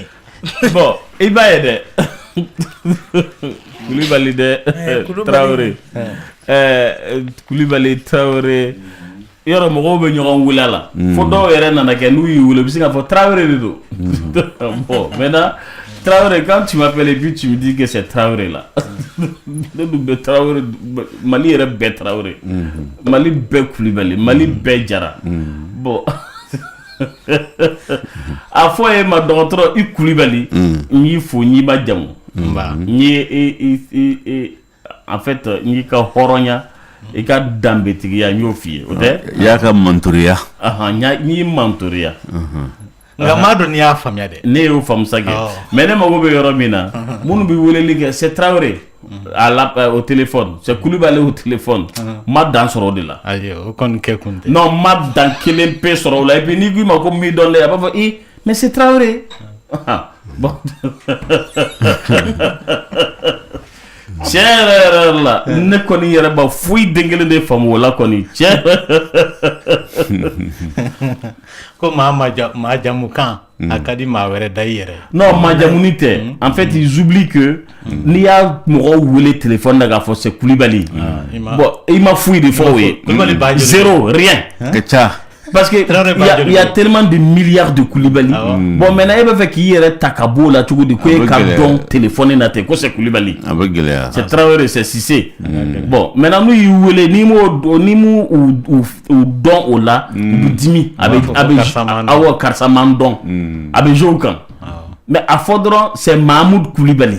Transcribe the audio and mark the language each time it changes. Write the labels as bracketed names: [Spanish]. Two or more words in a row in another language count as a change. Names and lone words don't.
[Bambara] bon i b'a ye dɛ Kulibali dɛ Traoré Kulibali Traoré yɔrɔ mɔgɔw bɛ ɲɔgɔn wele a la fo dɔw yɛrɛ nana kɛ n'u y'i wele u bɛ se k'a fɔ Traoré de don bon maintenant Traoré [French] quand tu m'appelles et puis tu me dis que c'est Traoré là [Bambara] ne dun bɛ Traoré Mali yɛrɛ bɛɛ Traoré Mali bɛɛ Kulibali Mali bɛɛ Jara bon a fɔ ye ma dɔgɔtɔrɔ i Kulibali n y'i fo n y'i ma jamu n ye [French] en fait [Bambara] n y'i ka hɔrɔnya i ka danbetigiya n y'o f'i ye o tɛ i y'a ka mantoriya n y'i mantoriya nka maa dɔn n'i y'a faamuya dɛ ne y'o faamu sa kɛ mais ne mago bɛ yɔrɔ min na minnu bɛ weleli kɛ [French] c'est Traoré au téléphone c'est Kulibali au téléphone [Bambara] ma dan sɔrɔ o de la ayi o kɔni kɛ kun tɛ non ma dan kelen pe sɔrɔ o la [French] et puis [Bambara] n'i ko i ma ko min dɔn dɛ a b'a fɔ [French] mais c'est Traoré [Bambara] bon tiɲɛ yɛrɛ la ne kɔni yɛrɛ ba foyi den kelen de faamu o la kɔni tiɲɛ ko maa jamu kan a ka di maa wɛrɛ da i yɛrɛ non maa jamuni tɛ [French] en fait ils oublient que [Bambara] n'i y'a mɔgɔw wele téléphone na k'a fɔ [French] c'est Kulibali [Bambara] bon i ma foyi de fɔ o ye [French] zéro rien [Bambara] ka ca [French] parce que il y a tellement de milliards de Kulibali bon maintenant [Bambara] e b'a fɛ k'i yɛrɛ ta ka bɔ o la cogo di ko e ka dɔn téléphone na ten ko [French] c'est Kulibali [Bambara] a bɛ gɛlɛya [French] c'est Traoré c'est Cissé bon maintenant [Bambara] n'u y'i wele n'i m'u dɔn o la u bɛ dimi a bɛ awɔ karisa man dɔn a bɛ jouer o kan mais a fɔ dɔrɔn [French] c'est Mahamoud Kulibali